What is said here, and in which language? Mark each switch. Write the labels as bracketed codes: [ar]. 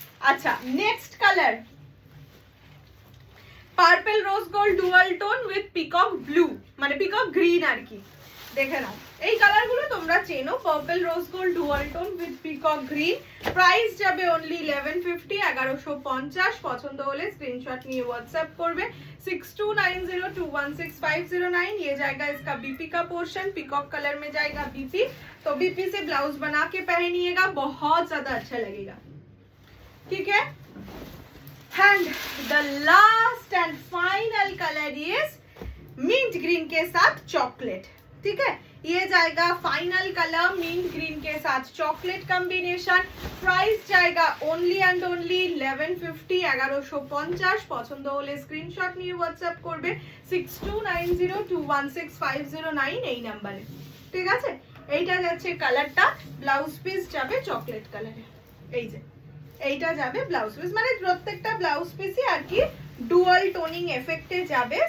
[bn] আচ্ছা, next colour purple rose gold dual tone with peacock blue, মানে peacock green আর কি। দেখে নাও, এই কালারগুলো তোমরা চেনো, purple rose gold dual tone with peacock green. Price যাবে অনলি 1150, 1150। পছন্দ হলে স্ক্রিনশট নিয়ে व्हाट्सएप করবে 6290216509। [hi] ये जाएगा इसका बीपी का पोर्शन, पिकॉक कलर में जाएगा बीपी। तो बीपी से ब्लाउज बना के पहनिएगा, बहुत ज्यादा अच्छा लगेगा। ठीक है, [en] and the last and final colour is mint green [hi] के साथ चॉकलेट। ठीक है, ये जाएगा फाइनल कलर मिंट ग्रीन के साथ चॉकलेट कॉम्बिनेशन। प्राइस जाएगा ओनली एंड ओनली 1150, 1150। [bn] পছন্দ হলে স্ক্রিনশট নিয়ে হোয়াটসঅ্যাপ করবে 6290216509 এই নাম্বারে। ঠিক আছে, এইটা যাচ্ছে কালারটা, ব্লাউজ পিস যাবে চকলেট কালারে। এই যে এইটা যাবে ব্লাউজ পিস, মানে প্রত্যেকটা ব্লাউজ পিসই আর কি ডুয়াল টোনিং এফেক্টে যাবে।